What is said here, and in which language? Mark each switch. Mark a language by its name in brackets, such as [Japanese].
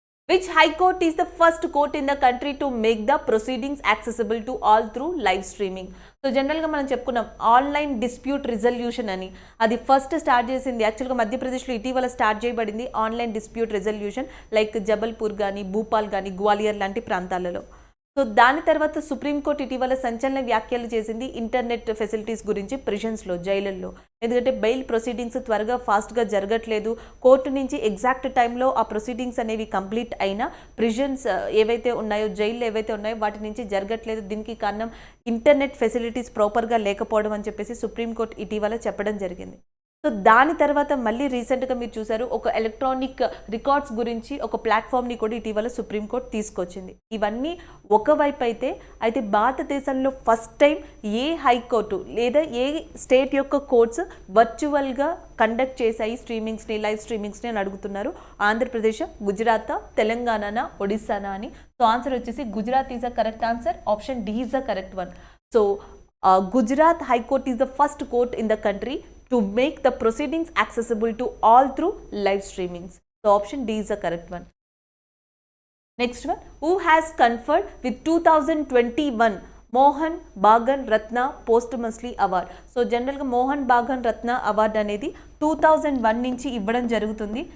[English] Which High Court is the first court in the country to make the proceedings accessible to all through live streaming? [Telugu] So జనరల్గా మనం చెప్పుకున్నాం online dispute resolution అని, అది first start చేసింది యాక్చువల్గా మధ్యప్రదేశ్లో ఇటీవల స్టార్ట్ చేయబడింది online dispute resolution, like Jabalpur కానీ, భూపాల్ కానీ, గ్వాలియర్ లాంటి ప్రాంతాలలో. సో దాని తర్వాత సుప్రీంకోర్టు ఇటీవల సంచలన వ్యాఖ్యలు చేసింది ఇంటర్నెట్ ఫెసిలిటీస్ గురించి ప్రిజన్స్లో, జైళ్ళల్లో. ఎందుకంటే బెయిల్ ప్రొసీడింగ్స్ త్వరగా ఫాస్ట్గా జరగట్లేదు, కోర్టు నుంచి ఎగ్జాక్ట్ టైంలో ఆ ప్రొసీడింగ్స్ అనేవి కంప్లీట్ అయినా ప్రిజన్స్ ఏవైతే ఉన్నాయో, జైళ్ళు ఏవైతే ఉన్నాయో వాటి నుంచి జరగట్లేదు. దీనికి కారణం ఇంటర్నెట్ ఫెసిలిటీస్ ప్రాపర్గా లేకపోవడం అని చెప్పేసి సుప్రీంకోర్టు ఇటీవల చెప్పడం జరిగింది. సో దాని తర్వాత మళ్ళీ రీసెంట్గా మీరు చూసారు ఒక ఎలక్ట్రానిక్ రికార్డ్స్ గురించి ఒక ప్లాట్ఫామ్ని కూడా ఇటీవల సుప్రీంకోర్టు తీసుకొచ్చింది. ఇవన్నీ ఒకవైపు అయితే భారతదేశంలో ఫస్ట్ టైం ఏ హైకోర్టు లేదా ఏ స్టేట్ యొక్క కోర్ట్స్ వర్చువల్గా కండక్ట్ చేశాయి స్ట్రీమింగ్స్ని, లైవ్ స్ట్రీమింగ్స్ని అని అడుగుతున్నారు. ఆంధ్రప్రదేశ్, గుజరాత్, తెలంగాణ, ఒడిస్సానా అని. [English] So answer వచ్చేసి Gujarat is a correct answer. Option D is a correct one. సో Gujarat High Court is the first court in the country to make the proceedings accessible to all through live streamings. So option D is the correct one. Next one, who has conferred with 2021 Mohun Bagan Ratna posthumously award? [Telugu] So జనరల్గా మోహన్ బాగన్ రత్న award అనేది 2001 నుంచి ఇవ్వడం జరుగుతుంది.